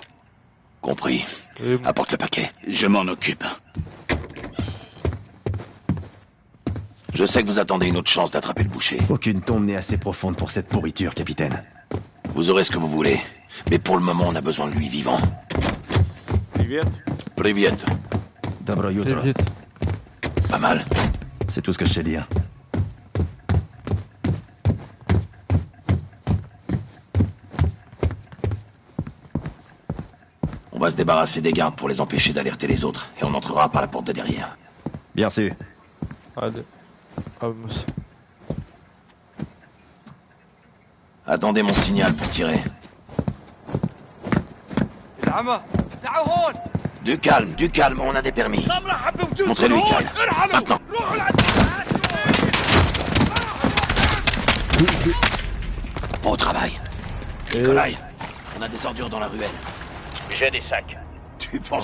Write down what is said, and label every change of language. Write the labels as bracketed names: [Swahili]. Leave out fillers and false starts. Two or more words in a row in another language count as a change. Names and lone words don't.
[French] Compris. Oui. Apporte le paquet. Je m'en occupe. Je sais que vous attendez une autre chance d'attraper le boucher. Aucune tombe n'est assez profonde pour cette pourriture, capitaine. Vous aurez ce que vous voulez. Mais pour le moment, on a besoin de lui vivant. [Russian] Привет. Privyet. [Croatian] Dobro [French] Très [Croatian] jutro. [French] vite. Pas mal. C'est tout ce que je sais dire. On va se débarrasser des gardes pour les empêcher d'alerter les autres. Et on entrera par la porte de derrière. Bien sûr. Allez. Vamos. Attendez mon signal pour tirer. [Arabic] العمى تعالوا هون. [French] Du calme, on a des permis. Montrez-lui, Kyle. Maintenant. Bon travail. Et... Nikolai, on a des ordures dans la ruelle. J'ai des sacs. Tu penses